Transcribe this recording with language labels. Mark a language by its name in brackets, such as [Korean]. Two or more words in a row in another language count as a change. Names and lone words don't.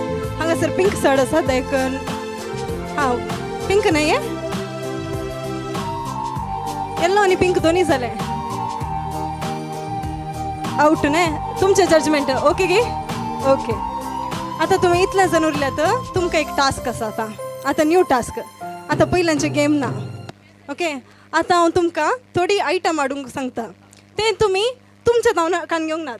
[Konkani] हांगासर [English] pink shirt [Konkani] आसा देखून हां पिंक नाही आहे. येल्लो आणि पिंक दोन्ही झाले आउट ने तुमचे जजमेंट. ओके गे ओके. आता तुम्ही इतले जण उरल्यात तुमकां एक टास्क आसा. आता [English] new task. [Konkani] आता पहिल्यांचे गेम ना. ओके. आता हांव तुमकां थोडी आयटम हाडूंक सांगता. ते तुम्ही तुमच्या नाकान घेवंक ना.